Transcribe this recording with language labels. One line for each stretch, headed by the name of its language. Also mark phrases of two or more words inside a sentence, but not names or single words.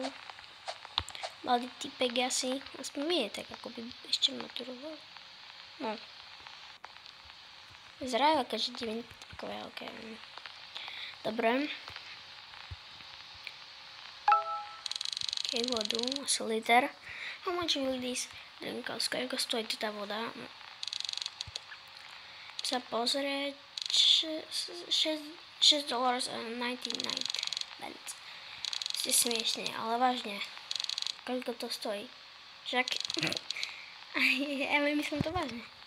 Slovak: Mladý typek asi, aspoň mi je tak, ako by ešte maturoval. No. Vyzerajú akože divný takové, OK. Dobre. OK, vodu, asi liter.
English: How much will this drink cost?
Slovak: Koľko stojí tá voda? Sa pozrieť $6.99. Ste smiešne, ale vážne. Koľko to stojí? Však... ja myslím to vážne.